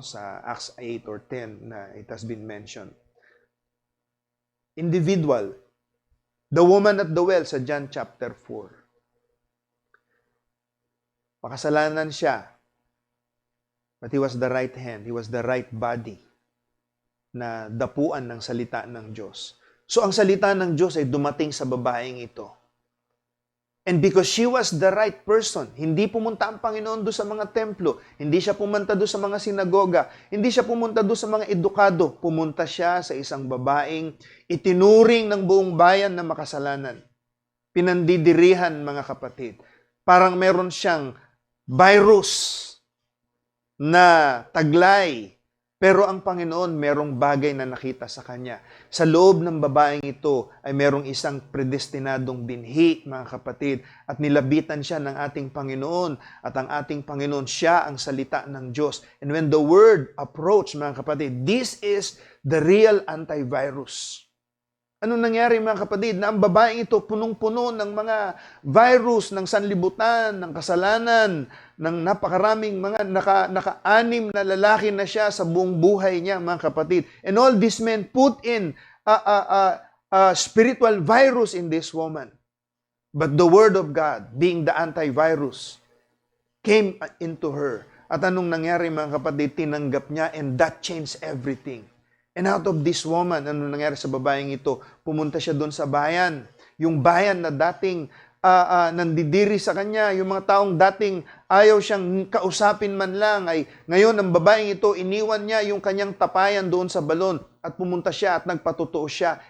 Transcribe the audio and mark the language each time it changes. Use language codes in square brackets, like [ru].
[en] Sa Acts 8 or 10 na it has been mentioned. Individual. The woman at the well sa John chapter 4. [tl] Makasalanan siya. [en] But he was the right hand. He was the right body [tl] na dapuan ng salita ng Diyos. So ang salita ng Diyos ay dumating sa babaeng ito. [en] And because she was the right person, [tl] hindi pumunta ang Panginoon doon sa mga templo, hindi siya pumunta doon sa mga sinagoga, hindi siya pumunta doon sa mga edukado, pumunta siya sa isang babaeng itinuring ng buong bayan na makasalanan. Pinandidirihan, mga kapatid. Parang meron siyang virus na taglay. Pero ang Panginoon, merong bagay na nakita sa kanya. Sa loob ng babaeng ito ay merong isang predestinadong binhi, mga kapatid, at nilabitan siya ng ating Panginoon. At ang ating Panginoon, siya ang salita ng Diyos. [en] And when the word approached, [tl] mga kapatid, [en] this is the real antivirus. [tl] Ano nangyari, mga kapatid? Na ang babaeng ito punong-puno ng mga virus, ng sanlibutan, ng kasalanan, ng napakaraming mga naka-anim na lalaki na siya sa buong buhay niya, mga kapatid. [en] And all these men put in a spiritual virus in this woman. But the word of God, being the antivirus, came into her. [tl] At anong nangyari, mga kapatid? Tinanggap niya, [en] and that changed everything. And out of this woman, [tl] ano nangyari sa babaeng ito? Pumunta siya doon sa bayan. Yung bayan na dating nandidiri sa kanya, yung mga taong dating ayaw siyang kausapin man lang, ay ngayon ang babaeng ito, iniwan niya yung kanyang tapayan doon sa balon at pumunta siya at nagpatotoo siya.